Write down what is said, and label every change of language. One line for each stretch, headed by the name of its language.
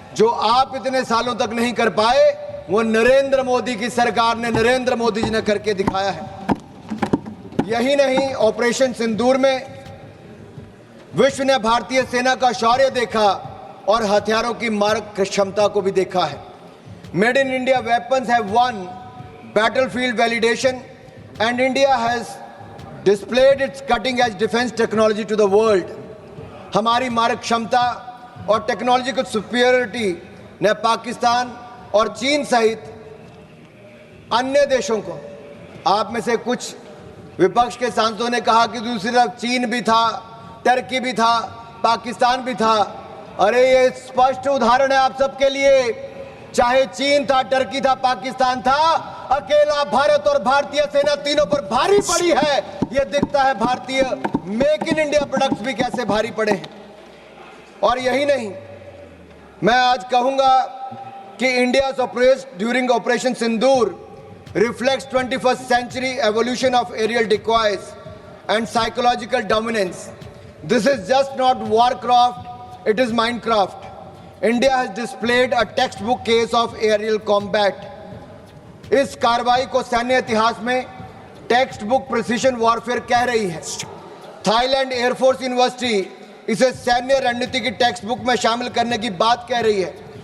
Hindi: जो आप इतने सालों तक नहीं कर पाए, वो नरेंद्र मोदी की सरकार ने, नरेंद्र मोदी जी ने करके दिखाया है। यही नहीं, ऑपरेशन सिंदूर में विश्व ने भारतीय सेना का शौर्य देखा और हथियारों की मारक क्षमता को भी देखा है।
English: Made in India weapons have won battlefield validation and India has displayed its cutting edge defense technology to the world.
Hindi: हमारी मारक क्षमता और टेक्नोलॉजिकल सुपीरियरिटी ने पाकिस्तान और चीन सहित अन्य देशों को, आप में से कुछ विपक्ष के सांसदों ने कहा कि दूसरी तरफ चीन भी था, टर्की भी था, पाकिस्तान भी था। अरे ये स्पष्ट उदाहरण है आप सबके लिए, चाहे चीन था, टर्की था, पाकिस्तान था, अकेला भारत और भारतीय सेना तीनों पर भारी पड़ी है। यह दिखता है भारतीय मेक इन इंडिया प्रोडक्ट्स भी कैसे भारी पड़े हैं। और यही नहीं, मैं आज कहूंगा कि
English: India's operation during operation Sindoor reflects 21st century evolution of aerial decoys and psychological dominance. This is just not warcraft, it is Minecraft. India has displayed a textbook case of aerial combat.
Hindi: इस कार्रवाई को सैन्य इतिहास में
English: textbook precision warfare
Hindi: कह रही है। Thailand air force university इसे सैन्य रणनीति की टेक्स्ट बुक में शामिल करने की बात कह रही है।